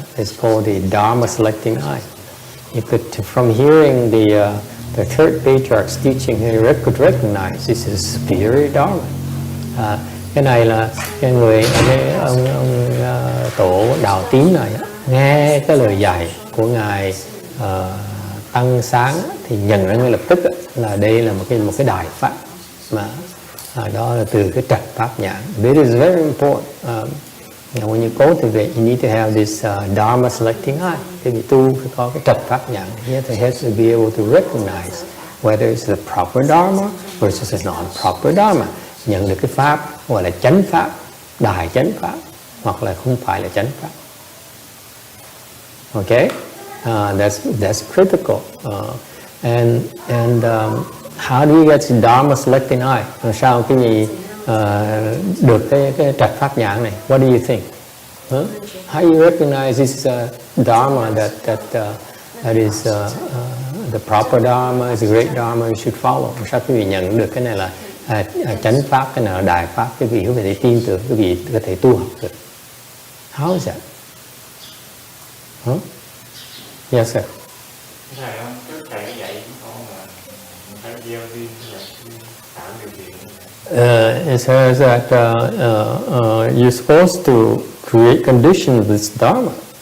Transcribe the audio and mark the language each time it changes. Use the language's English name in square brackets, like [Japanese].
[English] It's called the Dharma selecting eye. You could, from hearing the 3rd Patriarch's teaching, he could recognize this is superior Dharma. [Vietnamese] Cái này là cái ông tổ Đạo Tín này nghe cái lời dạy của ngài Tăng Sáng thì nhận ra ngay lập tức là đây là một cái đại pháp mà đó là từ cái trạch pháp nhãn. [English] This is very important. When you cultivate, you need to have this Dharma selecting eye. [Vietnamese] Thì bị tu phải có cái trạch pháp nhãn. [English] You have to be able to recognize whether it's the proper Dharma versus a non-proper Dharma. [Vietnamese] Nhận được cái pháp gọi là chánh pháp, đại chánh pháp, hoặc là không phải là chánh pháp. [English] Okay? That's critical. And how do you get the Dharma selecting eye? [Vietnamese] Sao cái gì được cái trạch pháp nhãn này? [English] What do you think? Huh? How do you recognize this is a Dharma that is the proper Dharma, is a great Dharma you should follow? [Vietnamese] Sao quý vị nhận được cái này là chánh pháp, cái này là đại pháp, quý vị có thể tin tưởng, quý vị có thể tu học được? [English] How is that? Huh? Yes, sir. [Vietnamese] Thầy không, thầy có dạy con là phải gieo duyên tạo điều kiện. [English] It says that you're supposed to create conditions with Dharma.